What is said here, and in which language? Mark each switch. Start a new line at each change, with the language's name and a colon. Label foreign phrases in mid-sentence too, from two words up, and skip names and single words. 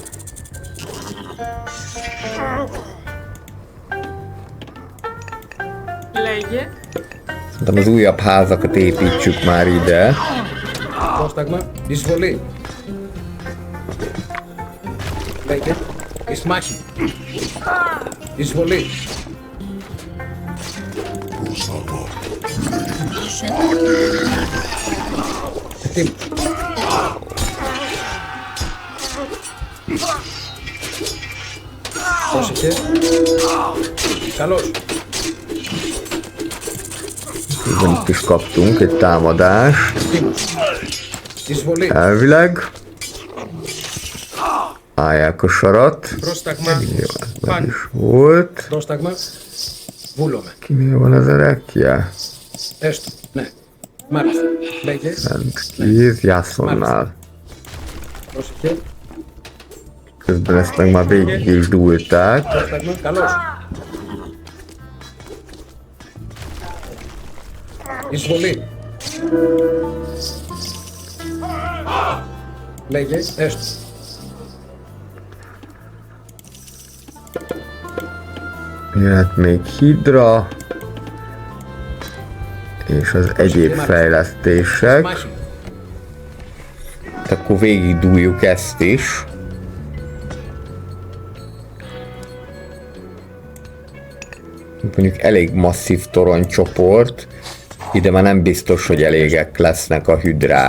Greek: Λέγε.
Hungarian: Szerintem az újabb házakat építsük már ide.
Greek: Πρόσταγμα. Εισβολή. Λέγε. Εις μάχη. Εισβολή. Έτοιμος. Πρόσεχε. Καλώς.
Hungarian: Itt is kaptunk egy támadást.
Greek: Εισβολή.
Hungarian: Elvileg. Állják a sarat.
Greek: Πρόσταγμα.
Hungarian: Jó, ez meg
Greek: Πάνω.
Hungarian: is volt.
Greek: Πρόσταγμα. Βούλομαι.
Hungarian: Kinél van az erekje?
Greek: Έστω. Ναι. Μάλιστα. Λέγε.
Hungarian: Szent Kíz, Jászonnál.
Greek: Πρόσεχε.
Hungarian: Közben ezt meg már végig is dúlták.
Greek: Πρόσταγμα. Καλώς. Εισβολή. Λέγε. Έστω.
Hungarian: Jöhet még Hydra. És az egyéb fejlesztések.
Greek: Μάχη.
Hungarian: Akkor végig dúljuk ezt is. Mondjuk elég masszív toronycsoport. Ide már nem biztos, hogy elégek lesznek a hüdrák.